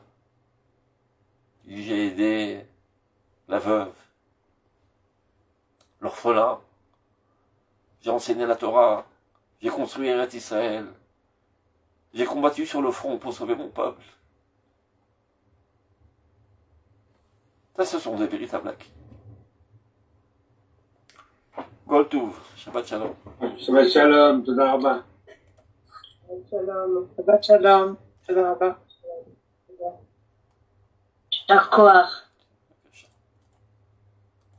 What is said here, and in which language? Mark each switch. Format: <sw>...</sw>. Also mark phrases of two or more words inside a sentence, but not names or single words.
<fr>J'ai aidé la veuve, l'orphelin, j'ai enseigné la Torah, j'ai construit Eretz Israël, j'ai combattu sur le front pour sauver mon peuple. Ça, ce sont des véritables acquis.</fr> <he>כל טוב, שבת שלום. שבת שלום, תודה רבה. שלום, שבת שלום, תודה רבה. יישר כוח. שבת שלום.</he>